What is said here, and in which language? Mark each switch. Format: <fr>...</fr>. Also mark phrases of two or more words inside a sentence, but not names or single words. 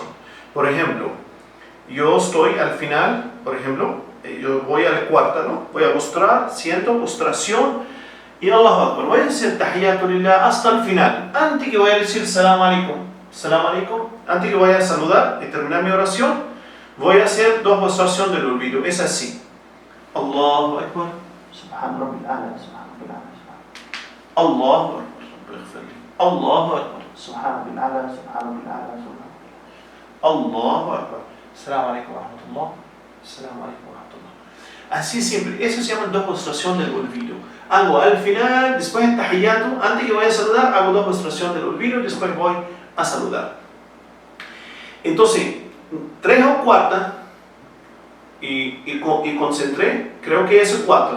<es>Por ejemplo, yo estoy al final, por ejemplo, yo voy a la cuarta, ¿no? Voy a postrar, siento postración y</es> <ar>الله أكبر.</ar> <es>Voy a decir</es> <ar>التحيات لله</ar> <es>hasta el final. Antes que voy a decir</es> <ar>سلام عليكم,</ar> <es>antes que voy a saludar y terminar mi oración, voy a hacer 2 postraciones del olvido. Es así.</es> <ar>الله أكبر. سبحان ربي الأعلى، سبحان ربي الأعلى، الله أكبر. الله أكبر. سبحان ربي الأعلى، سبحان ربي الأعلى، سبحان الله أكبر. السلام عليكم ورحمة الله. السلام عليكم ورحمة الله.</ar> <es>Así siempre. Eso se llama 2 postraciones del olvido. Hago al final, después del tahiyatu, antes que voy a saludar, hago 2 postraciones del olvido y después voy a saludar. Entonces, 3 o cuarta y concentré, creo que es el 4.</es>